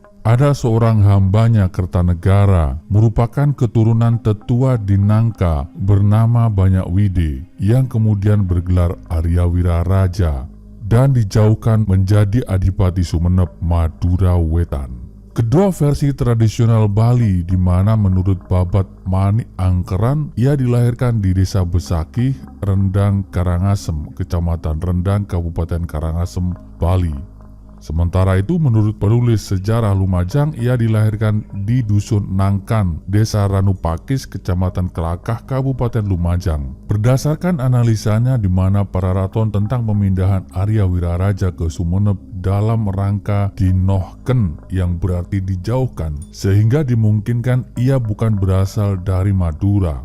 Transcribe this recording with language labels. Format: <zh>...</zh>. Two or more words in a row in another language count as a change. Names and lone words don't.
<id>Ada seorang hambanya Kertanegara, merupakan keturunan tetua di Nangka bernama Banyak Wide, yang kemudian bergelar Arya Wiraraja dan dijauhkan menjadi Adipati Sumeneb, Madura Wetan. Kedua versi tradisional Bali, di mana menurut Babat Manik Angkeran, ia dilahirkan di Desa Besakih, Rendang Karangasem, Kecamatan Rendang, Kabupaten Karangasem, Bali. Sementara itu menurut penulis sejarah Lumajang, ia dilahirkan di Dusun Nangkan, Desa Ranupakis, Kecamatan Kelakah, Kabupaten Lumajang. Berdasarkan analisanya di mana Pararaton tentang pemindahan Arya Wiraraja ke Sumeneb dalam rangka dinohken yang berarti dijauhkan, sehingga dimungkinkan ia bukan berasal dari Madura.</id>